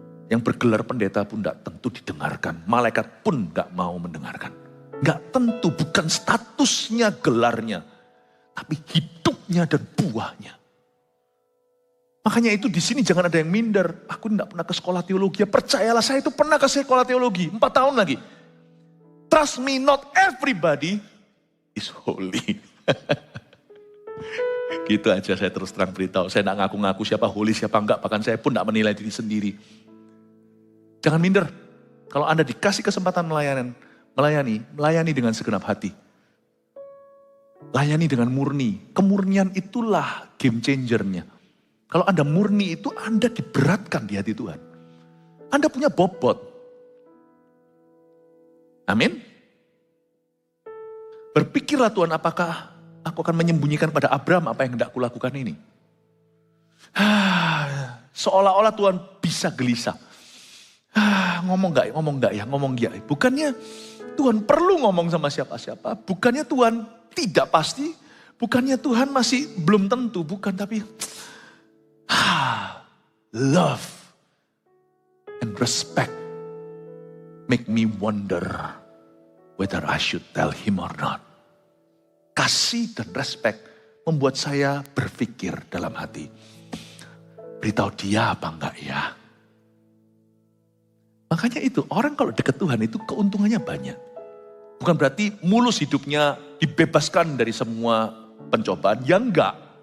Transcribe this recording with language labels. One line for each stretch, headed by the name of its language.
Indonesian: Yang bergelar pendeta pun tidak tentu didengarkan. Malaikat pun tidak mau mendengarkan. Tidak tentu, bukan statusnya, gelarnya. Tapi hidupnya dan buahnya. Makanya itu di sini jangan ada yang minder. Aku tidak pernah ke sekolah teologi. Percayalah, saya itu pernah ke sekolah teologi. 4 tahun lagi.
English: Trust me, not everybody is holy.
Indonesian: Gitu aja saya terus terang beritahu. Saya tidak ngaku-ngaku siapa holy, siapa enggak. Bahkan saya pun tidak menilai diri sendiri. Jangan minder. Kalau Anda dikasih kesempatan melayani dengan segenap hati. Layani dengan murni. Kemurnian itulah game changernya. Kalau Anda murni itu, Anda diberatkan di hati Tuhan. Anda punya bobot. Amin. Berpikirlah Tuhan, apakah aku akan menyembunyikan pada Abraham apa yang hendak kulakukan ini. Seolah-olah Tuhan bisa gelisah. Ngomong gak ya. Bukannya Tuhan perlu ngomong sama siapa-siapa. Bukannya Tuhan tidak pasti. Bukannya Tuhan masih belum tentu. Bukan, tapi
English: love and respect make me wonder whether I should tell him or not.
Indonesian: Kasih dan respect membuat saya berpikir dalam hati. Beritahu dia apa enggak ya? Makanya itu, orang kalau dekat Tuhan itu keuntungannya banyak. Bukan berarti mulus hidupnya dibebaskan dari semua pencobaan. Ya enggak.